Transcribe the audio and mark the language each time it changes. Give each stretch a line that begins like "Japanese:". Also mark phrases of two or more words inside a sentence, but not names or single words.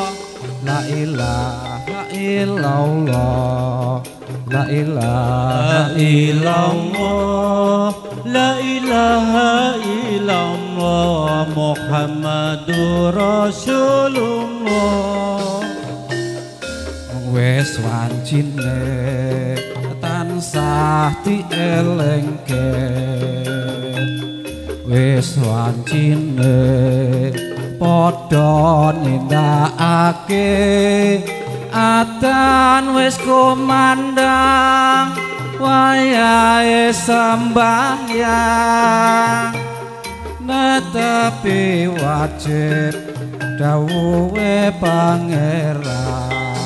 Arabic: لا إله إلا الله. لا إله إلا الله. لا إله إلا الله محمد رسول الله.
Javanese: Wes wancine tansah dielengke, wis wancine padha nindakake, atan wis kumandang wayahe sembahyang, netepi wajib dawuhe pangeran.